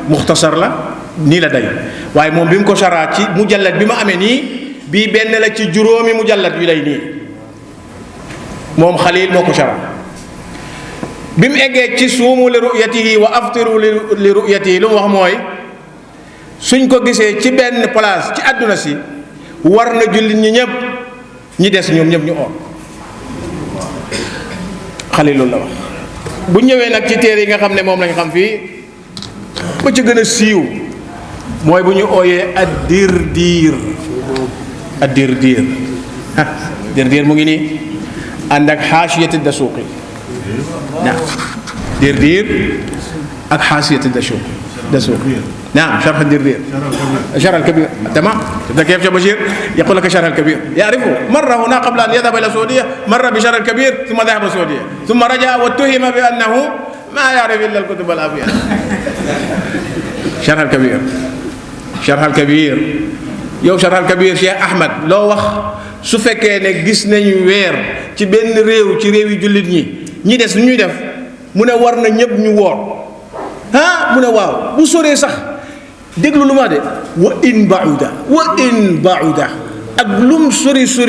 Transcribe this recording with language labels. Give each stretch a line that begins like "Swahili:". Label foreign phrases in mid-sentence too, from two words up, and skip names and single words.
Wolof: muxtasar la nii la day waaye moom bi mu ko shara ci mujallad bi ma amee nii bii benn la ci juróomi mujallad yu lay nii moom Xalil moo ko shara bi mu eggee ci
Arabic: صوموا لرؤيته وأفطروا لرؤيته
Wolof: lu mu wax mooy suñ ko gisee ci benn place ci àdduna si war na jullit ñi ñëpp ñi des ñoom ñëpp ñu oor Xalil loolu la wax. bu ñëwee nag ci téere yi nga xam ne moom lañ xam fii ba ci gën a siiw mooy bu ñu ooyee ad-Dirdiir ad-Dirdiir Dirdiir mu ngi nii ànd ak xaasiyat ad-Dasuuqi naam Dirdiir ak xaasiyat ad-Dasuuqi naam sharh ad-Dirdiir sharh al-Kabiir
Arabic: تمام كيف يا بشير يقول لك شرح الكبير يعرفه مر هنا قبل ان يذهب الى السعوديه مر بشرح الكبير ثم ذهب السعوديه ثم رجع واتهم بانه ما يعرف الا الكتب الابيض
Wolof: شرح الكبير شرح الكبير yow شرح الكبير Cheikh Ahmed loo wax su fekkee ne gis nañu weer ci benn réew ci réew yi jullit ñi des ñuy def mu ne war na ñëpp ñu woor ah mu ne waaw bu soree sax déglu lu ma de wa in bauda ak lum sori